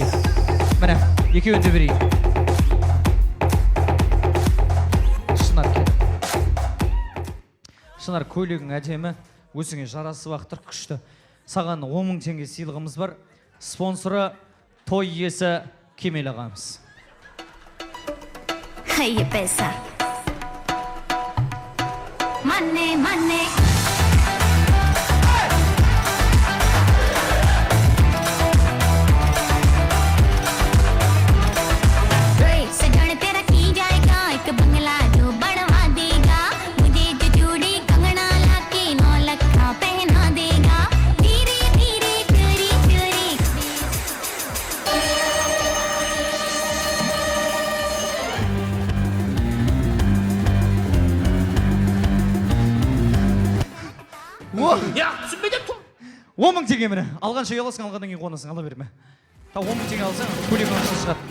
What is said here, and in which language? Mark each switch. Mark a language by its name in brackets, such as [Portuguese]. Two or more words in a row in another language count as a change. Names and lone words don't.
[Kazakh] Міне, екеуінде берейін. Шынар келіп. Шынар, көйлегің әдемі, өзіңе жарасы бақтыр, күшті. Саған 10 000 теңге сыйлығымыз бар. Спонсоры той иесі Кемел ағамыз. [Hindi] ये पैसा मन्ने मन्ने सजन तेरा की जाएगा एक बंगला जो बनवा देगा मुझे जो चूड़ी कंगना लाके 9 लाख पहना देगा धीरे धीरे चोरी चोरी [Kazakh] Я, түсінбейді. 10 000 теңге міне. Алғанша ұяласың, алғаннан кейін қуанасың, ала берме. 10 000 теңге алсаң, көйлегің ашық шығады.